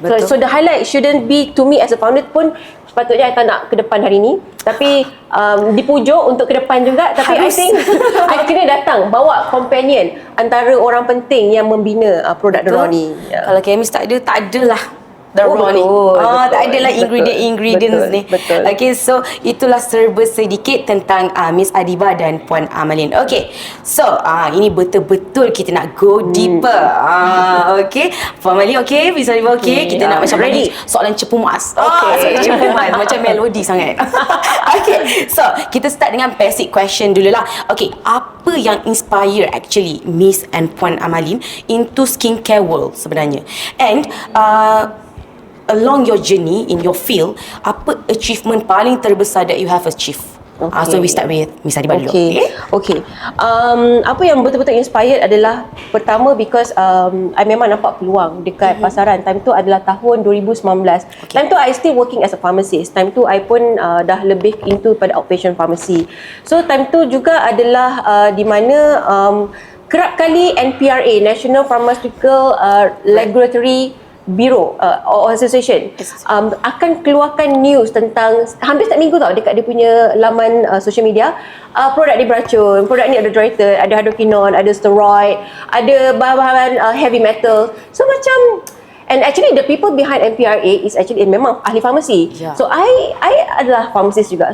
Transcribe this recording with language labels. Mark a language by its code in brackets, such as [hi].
[en] So the highlight shouldn't be to me as a founder pun. [ms] Sepatutnya I tak nak ke depan hari ni, tapi dipujuk untuk ke depan juga. Tapi [en] I think [ms] I kena datang bawa companion antara orang penting yang membina produk The Raw ni. Kalau chemist tak ada lah the raw ni. Tak adalah betul, ingredients ni. betul. Okay, so itulah serba sedikit tentang Miss Adiba dan Puan Amalin. Okay, so ini betul-betul kita nak [en] go deeper. [ms] Okay, Puan Amalin okay, Miss Adiba okay. Kita nak macam [en] ready. [ms] Soalan cepu mas. Okay. Soalan cepu mas macam melodi sangat. Okay, so kita start dengan basic question dulu lah. Okay, apa yang inspire actually Miss and Puan Amalin [en] into skincare world [ms] sebenarnya? [en] And along your journey in your field, [ms] apa achievement paling terbesar [en] that you have achieved? Okay. So we start with Miss Adiba dulu. Okay. [ms] Apa yang betul-betul inspired adalah pertama because I memang nampak peluang dekat pasaran. Time tu adalah tahun 2019. Time tu [en] I still working as a pharmacist. [ms] Time tu I pun dah lebih into pada outpatient pharmacy. So time tu juga adalah di mana kerap kali NPRA, National Pharmaceutical Regulatory Bureau or association akan keluarkan news tentang hampir setiap minggu tau dekat dia punya laman social media, produk ni beracun, produk ni ada diethyl, ada hydroquinone, ada steroid, ada bahan-bahan heavy metal. [en] So macam, and actually the people behind NPRA is actually [ms] memang ahli farmasi. So I adalah pharmacist juga.